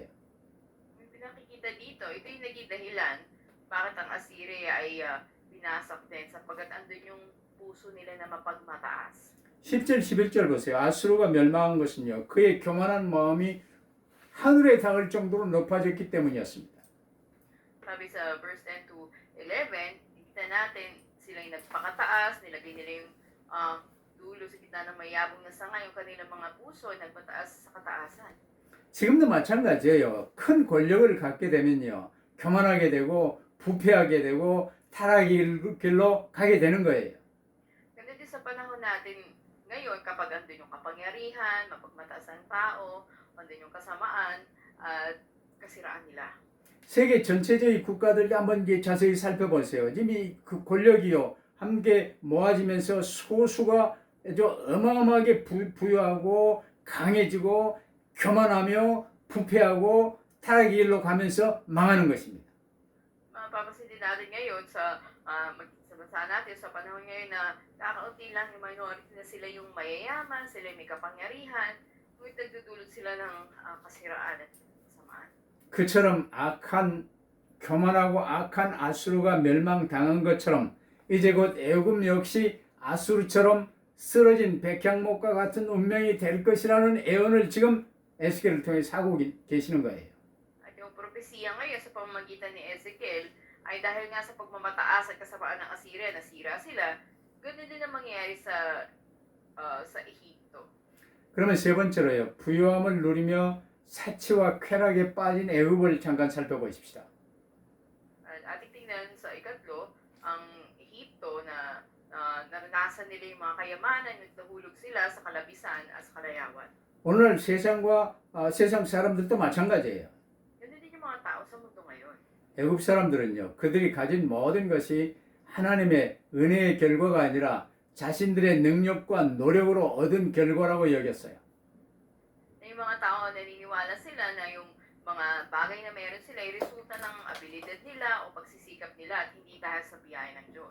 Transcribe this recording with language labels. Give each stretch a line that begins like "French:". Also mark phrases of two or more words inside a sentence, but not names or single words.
Filipino: Yung pinakikita dito, ito yung naging dahilan bakit ang Assyria ay binasak din sapagkat andun yung puso nila na mapagmataas.
Korean: 10절 11절 보세요. 아수르가 멸망한 것은요. 그의 교만한 마음이 하늘에 닿을 정도로 높아졌기 때문이었습니다.
Filipino: Sabi sa verse 10 to 11, kita natin sila yung nagpakataas, nilagay nila yung dulo sa gitna ng mayabong na sanga, yung kanilang mga puso ay nagpataas sa kataasan.
Korean: 지금도 마찬가지예요. 큰 권력을 갖게 되면요. 교만하게 되고 부패하게 되고 타락의 길로 가게 되는 거예요.
Filipino: Ganun din sa panahon natin ngayon, kapag andun yung kapangyarihan, mapagmataas ang tao, andun yung kasamaan, at kasiraan nila.
Korean: 세계 전체적인 국가들 한번 이제 자세히 살펴보세요. 지금 그 권력이요. 함께 모아지면서 소수가 아주 어마어마하게 부유하고 강해지고 교만하며 부패하고 타락의 길로 가면서 망하는 것입니다.
Filipino: Mapapansin din natin ngayon sa bansa natin sa panahon ngayon na kakaunti lang yung minority na sila yung mayayaman, sila yung may kapangyarihan, ngunit nagdudulot sila ng kasiraan at kasamaan.
Korean: 그처럼 악한 교만하고 악한 아수르가 멸망당한 것처럼 이제 곧 애굽 역시 아수르처럼 쓰러진 백향목과 같은 운명이 될 것이라는 예언을 지금 에스겔을 통해 사고 계시는 거예요.
Filipino: At yung propesiya ngayon sa pamamagitan ni Ezekiel ay dahil nga sa pagmamataas at kasamaan ng Assyria, nasira sila, ganun din ang mangyayari sa Ehipto.
Korean: 그러면 세 번째로요. 부유함을 누리며 사치와 쾌락에 빠진 애굽을 잠깐 살펴보십시다.
Filipino: At ating tingnan sa ikatlo, ang Ehipto na naranasan nila yung mga kayamanan, nagtahulog sila sa kalabisan at sa kalayawan.
Korean: 오늘 세상 사람들도 마찬가지예요.
Filipino: Ganun din yung mga tao sa mundo ngayon.
Korean: 애굽 사람들은요, 그들이 가진 모든 것이 하나님의 은혜의 결과가 아니라 자신들의 능력과 노력으로 얻은 결과라고 여겼어요.
Filipino: Na yung mga tao naniniwala sila na yung mga bagay na meron sila ay resulta ng abilidad nila o pagsisikap nila at hindi dahil sa biyaya ng Diyos.